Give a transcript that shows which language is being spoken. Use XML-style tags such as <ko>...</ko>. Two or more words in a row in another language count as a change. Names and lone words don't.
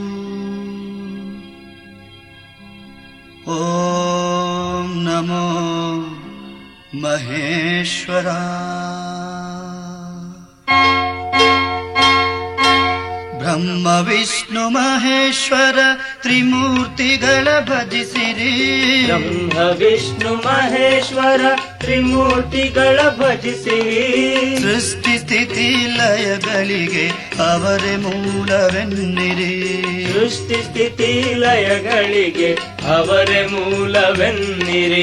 <sa>ಓಂ ನಮೋ ಮಹೇಶ್ವರ.</sa> <kn>ಬ್ರಹ್ಮ ವಿಷ್ಣು ಮಹೇಶ್ವರ ತ್ರಿಮೂರ್ತಿಗಳ ಭಜಿಸಿರಿ. ಬ್ರಹ್ಮ ವಿಷ್ಣು ಮಹೇಶ್ವರ ತ್ರಿಮೂರ್ತಿಗಳ ಭಜಿಸಿರಿ. ಸೃಷ್ಟಿ ಸ್ಥಿತಿ ಲಯಗಳಿಗೆ ಅವರೇ ಮೂಲವೆನ್ನಿರಿ. ಸೃಷ್ಟಿ ಸ್ಥಿತಿ ಲಯಗಳಿಗೆ ಅವರೇ ಮೂಲವೆನ್ನಿರಿ.</kn>